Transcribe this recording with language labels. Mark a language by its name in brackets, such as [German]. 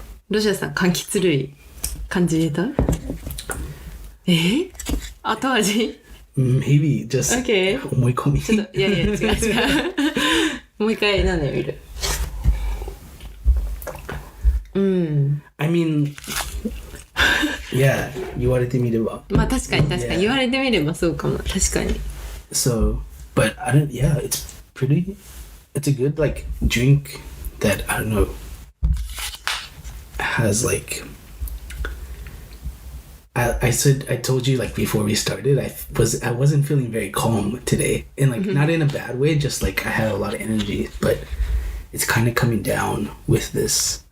[Japanese] ロシアさん柑橘類感じれた？後味？ [English] Maybe just [Japanese] 思い込み。ちょっといや違うもう一回飲んでみる。 [English] I mean, yeah, [Japanese] 言われてみれば。まあ確かに言われてみればそうかも。確かに。 [English] So, but I don't. Yeah, it's a good like drink that I don't know has like. I told you like before we started I wasn't feeling very calm today, and like not in a bad way, just like I had a lot of energy, but it's kind of coming down with this.